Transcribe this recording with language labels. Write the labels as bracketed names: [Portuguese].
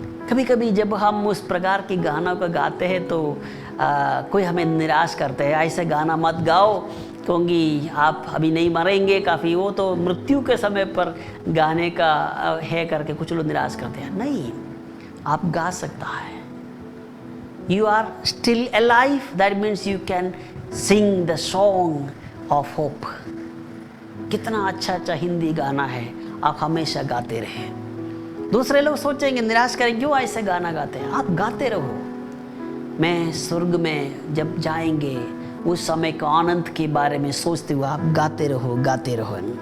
[Hindi] कभी कभी जब हम उस प्रकार के गानों को गाते हैं तो कोई हमें निराश करते हैं, ऐसे गाना मत गाओ क्योंकि आप अभी नहीं मरेंगे, काफ़ी वो तो मृत्यु के समय पर गाने का है करके कुछ लोग निराश करते हैं। नहीं, आप गा सकता है। [English] You are still alive, that means you can sing the song of hope। [Hindi] कितना अच्छा हिंदी गाना है, आप हमेशा गाते रहे। दूसरे लोग सोचेंगे, निराश करेंगे, क्यों ऐसे गाना गाते हैं? आप गाते रहो। मैं स्वर्ग में जब जाएंगे उस समय के आनंद के बारे में सोचते हुए आप गाते रहो।